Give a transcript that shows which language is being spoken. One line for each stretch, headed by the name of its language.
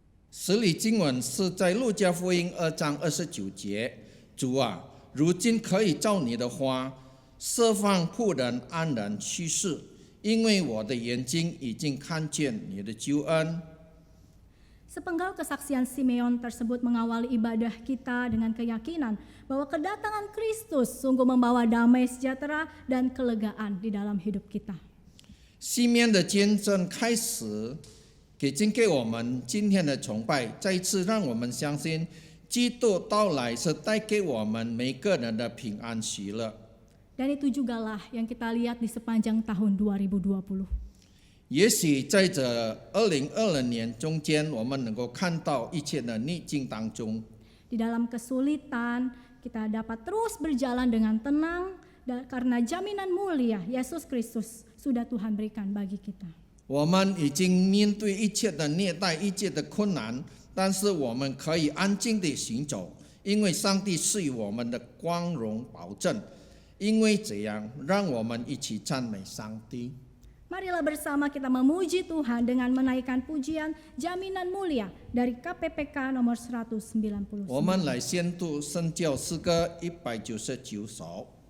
Chinese: 使里经文是在路加福音2章29节，主啊，如今可以照你的话，释放仆人安然去世，因为我的眼睛已经看见你的救恩。
Indonesian: Sepenggal kesaksian Simeon tersebut mengawali ibadah kita dengan keyakinan bahwa kedatangan Kristus sungguh membawa damai sejahtera dan kelegaan di dalam hidup kita.
Chinese: 西面的见证开始，给我们今天的崇拜，再一次让我们相信，基督到来是带给我们每个人的平安喜乐。
Indonesian: Dan itu jugalah yang kita lihat di sepanjang tahun 2020.
Chinese: 也许在这2020年中间，我们能够看到一切的逆境当中，
Indonesian: Di dalam kesulitan, kita dapat terus berjalan dengan tenang karena jaminan mulia Yesus Kristus sudah Tuhan berikan bagi kita.
Chinese: 我们已经面对一切的虐待、一切的困难，但是我们可以安静地行走，因为上帝是与我们的光荣保证。因为这样，让我们一起赞美上帝。
Indonesian: Marilah bersama kita memuji Tuhan dengan menaikkan pujian jaminan mulia dari KPPK nomor 199.
Chinese: 我们来宣读圣教诗歌199首。